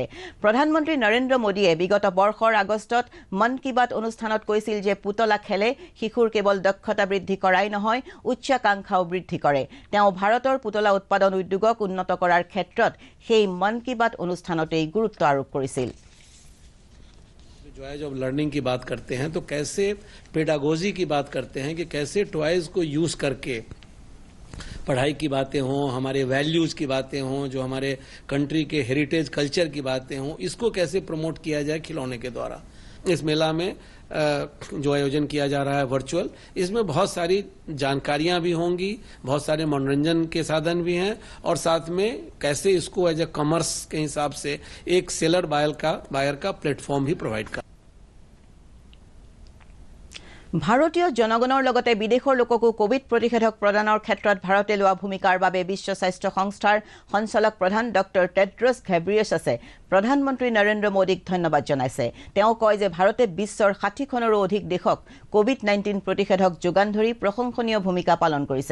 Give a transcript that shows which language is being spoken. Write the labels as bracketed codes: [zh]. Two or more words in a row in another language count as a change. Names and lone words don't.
[as] প্ৰধানমন্ত্ৰী নৰেন্দ্ৰ মোদীয়ে বিগত বৰ্ষৰ আগষ্টত মন কী বাত অনুষ্ঠানত কৈছিল যে পুতলা খেলে শিশুৰ কেৱল দক্ষতা বৃদ্ধি কৰাই নহয় উচ্চাকাংক্ষাও বৃদ্ধি কৰে। তেওঁ ভাৰতৰ পুতলা উৎপাদন উদ্যোগক উন্নত কৰাৰ ক্ষেত্ৰত সেই মন কী বাত অনুষ্ঠানতেই গুৰুত্ব আৰোপ কৰিছিল। [hi] जब लर्निंग की बात करते हैं तो कैसे पेडागोजी की बात करते हैं कि कैसे टॉयज को यूज करके पढ़ाई की बातें हों, हमारे वैल्यूज की बातें हों, जो हमारे कंट्री के [en] heritage culture [hi] की बातें हों, इसको कैसे प्रमोट किया जाए खिलौने के द्वारा। इस मेला में जो आयोजन किया जा रहा है वर्चुअल, इसमें बहुत सारी जानकारियां भी होंगी, बहुत सारे मनोरंजन के साधन भी हैं और साथ में कैसे इसको [en] as a commerce [hi] के हिसाब से एक [en] seller buyer [hi] का प्लेटफॉर्म भी प्रोवाइड कर। [as] ভাৰতীয় জনগণৰ লগতে বিদেশৰ লোককো কোভিড প্ৰতিষেধক প্ৰদানৰ ক্ষেত্ৰত ভাৰতে লোৱা ভূমিকাৰ বাবে বিশ্ব স্বাস্থ্য সংস্থাৰ সঞ্চালক প্ৰধান ডক্টৰ টেড্ৰছ ঘেব্ৰিয়েছাছে প্ৰধানমন্ত্ৰী নৰেন্দ্ৰ মোদীক ধন্যবাদ জনাইছে। তেওঁ কয় যে ভাৰতে বিশ্বৰ 60খনৰো অধিক দেশক কোভিড-19 প্ৰতিষেধক যোগান ধৰি প্ৰশংসনীয় ভূমিকা পালন কৰিছে।